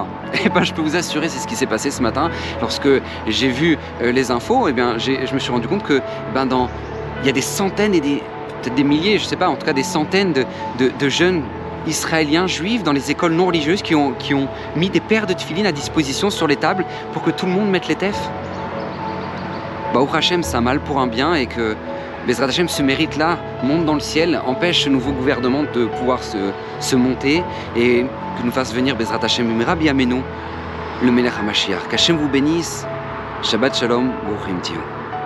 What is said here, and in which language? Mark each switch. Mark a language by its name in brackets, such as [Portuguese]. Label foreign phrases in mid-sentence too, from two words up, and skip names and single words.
[French] Et je peux vous assurer, c'est ce qui s'est passé ce matin. Lorsque j'ai vu les infos, je me suis rendu compte que il y a des centaines et peut-être des milliers, je ne sais pas, en tout cas des centaines de jeunes israéliens, juifs, dans les écoles non religieuses qui ont mis des paires de tefilines à disposition sur les tables pour que tout le monde mette les tefs. [Hebrew] ברוך השם, [French] c'est un mal pour un bien et que [Hebrew] בעזרת השם, [French] ce mérite-là, monte dans le ciel, empêche ce nouveau gouvernement de pouvoir se monter et que nous fasse venir [Hebrew] בעזרת השם, [French] Rabbi Amenu, le [Hebrew] מלך המשיח. [French] Qu'Hashem vous bénisse. [Hebrew] שבת שלום, ברוכים תהיו.